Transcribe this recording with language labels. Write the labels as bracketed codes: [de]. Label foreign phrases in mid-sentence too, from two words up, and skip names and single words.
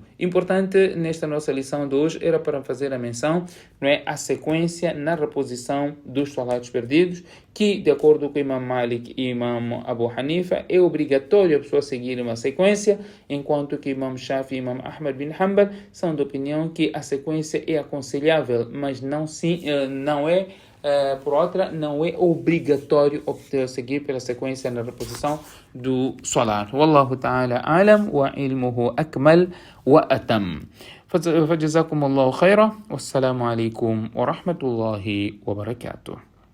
[pt] Importante nesta nossa lição de hoje era para fazer a menção, não é, a sequência na reposição dos salats perdidos, que de acordo com Imam Malik e Imam Abu Hanifa é obrigatório a pessoa seguir uma sequência, enquanto que Imam Shafi e Imam Ahmad bin Hanbal são da opinião que a sequência é aconselhável, mas não é por outra, não é obrigatório seguir pela sequência na reposição do salat. [ar] والله تعالى أعلم وعلمه أكمل وأتم. فجزاكم الله خيرا والسلام عليكم ورحمة الله وبركاته.